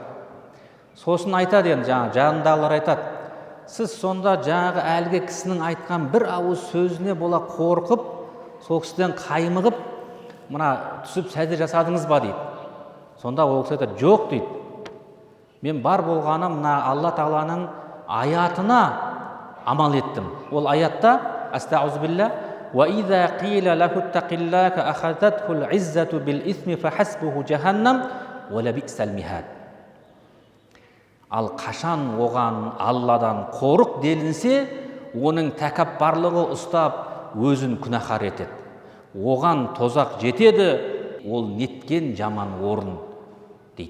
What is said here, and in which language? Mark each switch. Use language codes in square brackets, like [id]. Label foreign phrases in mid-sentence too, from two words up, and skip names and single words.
[kk] Сосын айтады, жанындағылар айтады, сіз сонда әлгі кісінің айтқан бір ауыз сөзіне бола қорқып, сол кісіден қаймығып, мына түсіп сәжде жасадыңыз ба дейді. Сонда ол кісі айтады, жоқ дейді. Мен бар болғаны мына Алла тағаланың аятына амал еттім. Ол аятта [ar] أستغفر الله وإذا قيل له اتق الله أخذته العزة بالإثم فحسبه جهنم ولبئس المهاد. [kk] Ал қашан оған Алладан қорық делінсе, оның тәкаппарлығы ұстап өзін күнәһар етеді. Оған тозақ жетеді, ол неткен жаман орын дейді.